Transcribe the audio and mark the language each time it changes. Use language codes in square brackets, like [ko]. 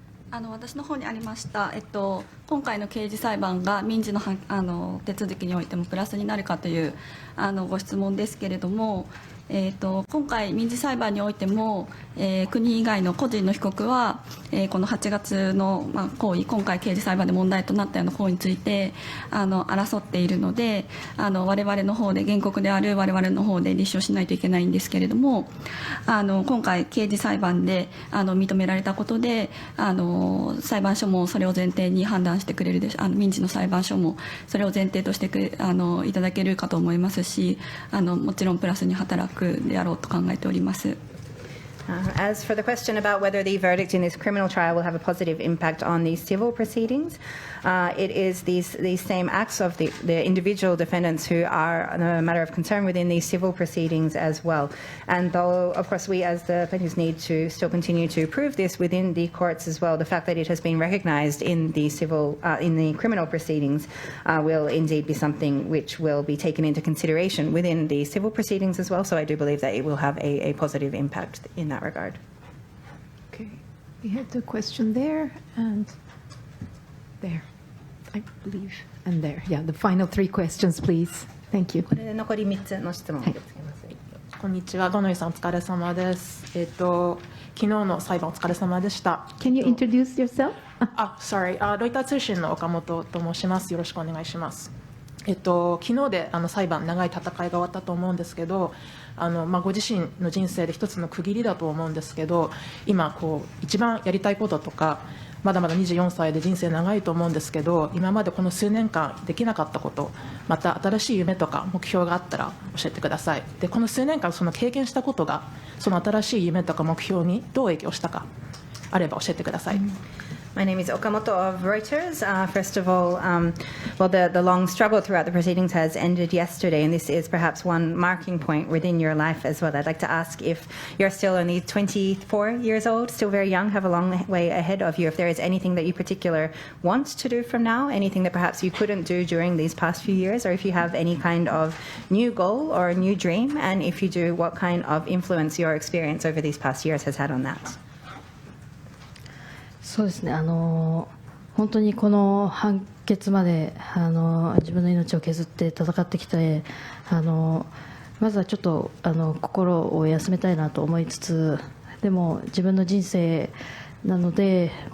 [ja] 私の方にありました、今回の刑事裁判が民事の手続きにおいてもプラスになるかというご質問ですけれども、今回、民事裁判においても、国以外の個人の被告は、この8月の、行為、今回、刑事裁判で問題となったような行為について争っているので、我々の方で、原告である我々の方で立証しないといけないんですけれども、今回、刑事裁判で認められたことで、裁判所もそれを前提に判断してくれるでしょう、民事の裁判所もそれを前提としていただけるかと思いますし、もちろんプラスに働くであろうと考えております。 [en] As for the question about whether the verdict in this criminal trial will have a positive impact on these civil proceedings, it is these same acts of the individual defendants who are a matter of concern within these civil proceedings as well. And though, of course, we as the plaintiffs need to still continue to prove this within the courts as well, the fact that it has been recognized in the criminal proceedings will indeed be something which will be taken into consideration within the civil proceedings as well. So I do believe that it will have a positive impact in that regard. Okay, we had the question there and there, I believe, and there. Yeah, the final 3 questions, please. Thank you. [ja] これで残り3つの質問を受け付けます。こんにちは、五ノ井さんお疲れ様です。昨日の裁判お疲れ様でした。 [en] Can you introduce yourself? Sorry. [ja] ロイター通信の岡本と申します。よろしくお願いします。昨日で裁判、長い戦いが終わったと思うんですけど、ご自身の人生で一つの区切りだと思うんですけど、今一番やりたいこととか、まだまだ24歳で人生長いと思うんですけど、今までこの数年間できなかったこと、また新しい夢とか目標があったら教えてください。で、この数年間その経験したことがその新しい夢とか目標にどう影響したかあれば教えてください。 [en] My name is Okamoto of Reuters. First of all, the long struggle throughout the proceedings has ended yesterday, and this is perhaps one marking point within your life as well. I'd like to ask if you're still only 24 years old, still very young, have a long way ahead of you, if there is anything that you particularly want to do from now, anything that perhaps you couldn't do during these past few years, or if you have any kind of new goal or a new dream, and if you do, what kind of influence your experience over these past years has had on that. [ja] そうですね、本当にこの判決まで自分の命を削って戦ってきて、まずはちょっと心を休めたいなと思いつつ、でも自分の人生なので、